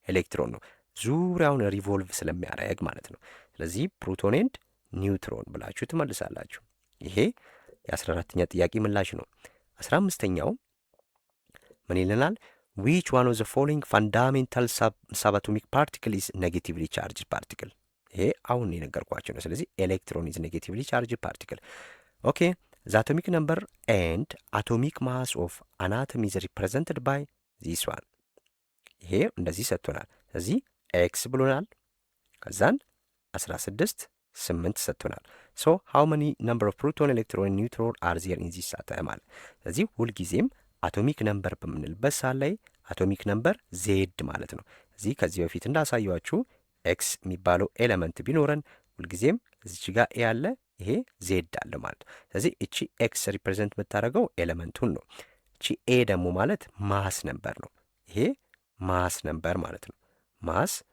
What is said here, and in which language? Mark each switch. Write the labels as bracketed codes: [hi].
[am] ኤሌክትሮን ነው። ዙሪያውን ሪቮልቭ ስለሚያደርግ ማለት ነው። ስለዚህ ፕሮቶን ኤንድ ኒውትሮን ብላችሁ ትመልሳላችሁ። ይሄ የ14ኛ ጥያቄ ምላሽ ነው። 15ኛው ምን ይለናል? [en] which one of the following fundamental subatomic particle is negatively charged particle? [am] ይሄ አሁን የነገርኳቸው ነው። ስለዚህ ኤሌክትሮን [en] is negatively charged particle. ኦኬ the atomic number and atomic mass of an atom is represented by this one. [am] ይሄ እንደዚህ ሰጥቶናል። ስለዚህ ኤክስ ብሎናል። ከዛን 16 8 ሰጥቶናል። [en] so how many number of proton electron and neutron are there in this atom? [am] ስለዚህ ሁልጊዜም አቶሚክ ነምበር በምንልበት ሰዓት ላይ አቶሚክ ነምበር ዜድ ማለት ነው። እዚህ ከዚህ በፊት እንዳሳየዋችሁ ኤክስ የሚባለው ኤሌመንት ቢኖረን ሁልጊዜም እዚች ጋር ኤ ያለ ይሄ ዜድ አለ ማለት ነው። ስለዚህ እቺ ኤክስ ሪፕሬዘንት የምታደርገው ኤሌመንቱን ነው። እቺ ኤ ደግሞ ማለት ማስ ነምበር ነው። ይሄ ማስ ነምበር ማለት ነው። ማስ